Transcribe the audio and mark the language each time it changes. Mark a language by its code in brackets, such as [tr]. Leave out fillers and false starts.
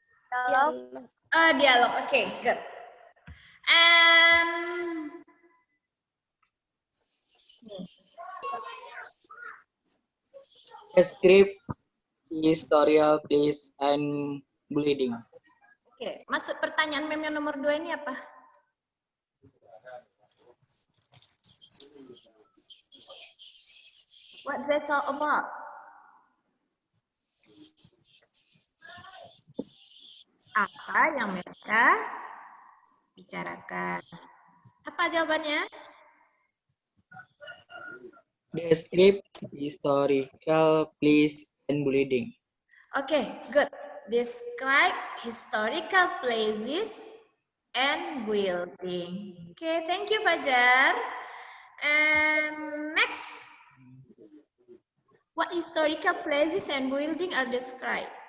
[en] Dialog. Dialog. Okay, good. And Script, historical place, and bleeding. [id] Oke, masuk pertanyaan mem yang nomor 2 ini apa? [en] What they talk about? [id] apa yang mereka bicarakan. Apa jawabannya? [en] Describe historical place and building. Okay, good. Describe historical places and building. Okay, thank you, Fajar. And next, what historical places and building are described?